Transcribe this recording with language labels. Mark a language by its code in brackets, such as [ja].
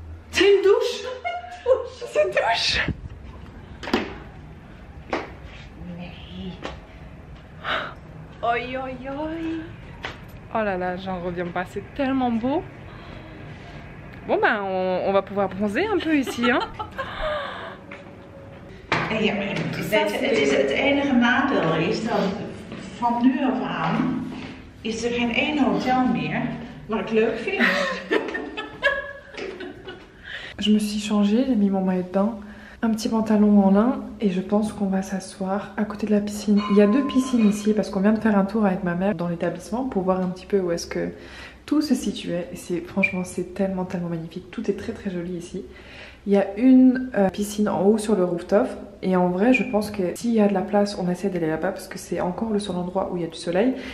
[fr] C'est une douche. C'est une douche. Oi, oi, oi. Oh là là, j'en reviens pas, c'est tellement beau. Bon ben, on va pouvoir bronzer un peu ici, hein. [nl] Ja, maar het enige nadeel is dat van nu af aan is er geen één hotel meer wat ik leuk vind. [fr] Je me suis changée, j'ai mis mon maillot de bain, un petit pantalon en lin et je pense qu'on va s'asseoir à côté de la piscine. Il y a 2 piscines ici parce qu'on vient de faire un tour avec ma mère dans l'établissement pour voir un petit peu où est-ce que tout se situait. Et franchement c'est tellement magnifique, tout est très joli ici. Il y a une piscine en haut sur le rooftop et en vrai je pense que s'il y a de la place on essaie d'aller là-bas parce que c'est encore le seul endroit où il y a du soleil.